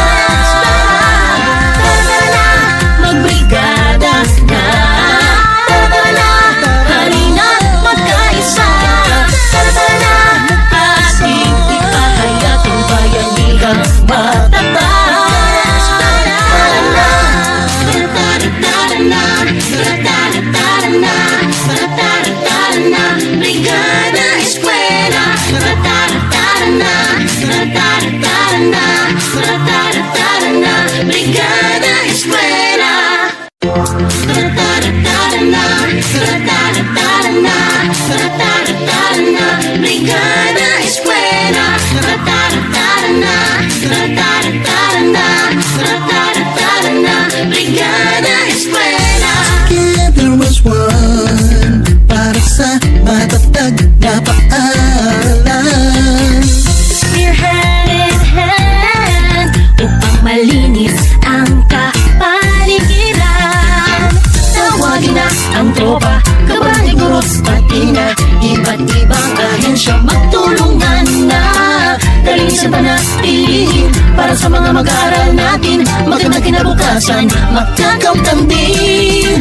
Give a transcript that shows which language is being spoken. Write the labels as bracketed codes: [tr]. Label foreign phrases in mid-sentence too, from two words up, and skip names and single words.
[tl] Tara tara na, magbrigada na. Tara tara na, halina't magkaisa. Tara tara na, ating ipahayag ang bayanihang matatag. Tara na, tara tara na, tara tara tara na, tara tara tara na, brigada eskwela. Tara tara tara na, tara tara tara na, tara tara tara na, brigada eskwela. Tara tara tara na, tara tara tara na, tara tara tara na, brigada eskwela. Tara tara tara na, tara tara tara na, tara tara tara na, brigada eskwela. [en] Together as one, [tl] para sa matatag na paaralan. [en] We're hand in hand [tl] upang malinis ang kapaligiran. Tawagin na ang tropa, kabalig group, pati na iba't ibang ahensya, magtulungan na. Kalinisan panatilihin para sa mga mag-aaral natin, magandang kinabukasan, magkakamtan din.